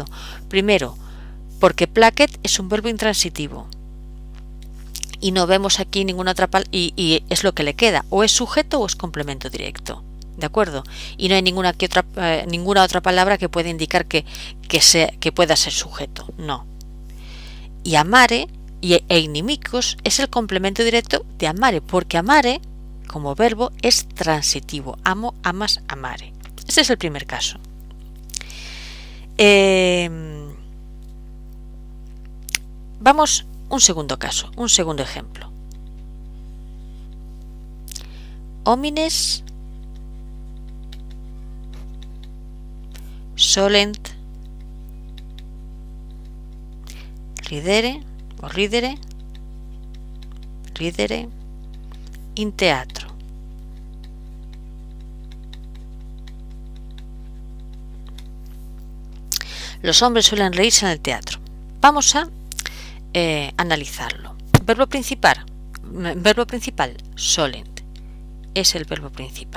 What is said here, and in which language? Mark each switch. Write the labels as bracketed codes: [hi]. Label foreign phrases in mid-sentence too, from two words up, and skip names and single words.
[es] Primero, porque placet es un verbo intransitivo y no vemos aquí ninguna otra palabra y es lo que le queda, o es sujeto o es complemento directo. ¿De acuerdo? Y no hay ninguna otra palabra que pueda indicar que pueda ser sujeto. No. Y [la] amare e inimicos [es] es el complemento directo de amare, porque amare como verbo es transitivo. [la] Amo, amas, amare. [es] Este es el primer caso. Vamos, un segundo caso, un segundo ejemplo. [la] Homines solent ridere o ridere in teatro. [es] Los hombres suelen reírse en el teatro. Vamos a analizarlo. Verbo principal, solent, es el verbo principal.